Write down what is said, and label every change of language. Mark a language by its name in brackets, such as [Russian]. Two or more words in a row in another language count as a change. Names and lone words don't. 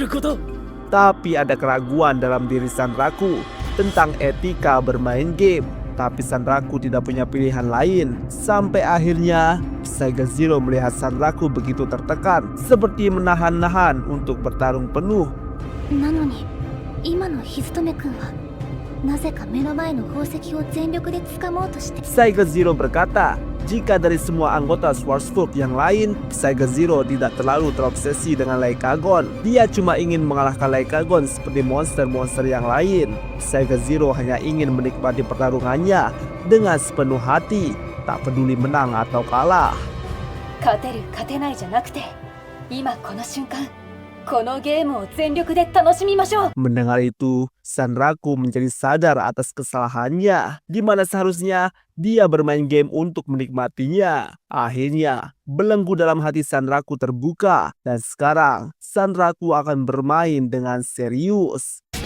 [Indonesian] Tapi ada keraguan dalam diri Sanraku tentang etika bermain game. Tapi Sanraku tidak punya pilihan lain. Sampai akhirnya Psycho Zero melihat Sanraku begitu tertekan, seperti menahan-nahan untuk bertarung penuh. [Japanese] なのに今のヒズトメ君はなぜか目の前の宝石を全力で掴もうとして。 [Indonesian] Psycho Zero berkata, jika dari semua anggota Schwarzkopf yang lain, Psycho Zero tidak terlalu terobsesi dengan Lycagon. Dia cuma ingin mengalahkan Lycagon seperti monster-monster yang lain. Psycho Zero hanya ingin menikmati pertarungannya dengan sepenuh hati, tak peduli menang atau kalah. [Japanese] 勝てる勝てないじゃなくて、今この瞬間このゲームを全力で楽しみましょう。 [Indonesian] Mendengar itu, Sanraku menjadi sadar atas kesalahannya, di mana seharusnya dia bermain game untuk menikmatinya. Akhirnya, belenggu dalam hati Sanraku terbuka, dan sekarang Sanraku akan bermain dengan serius.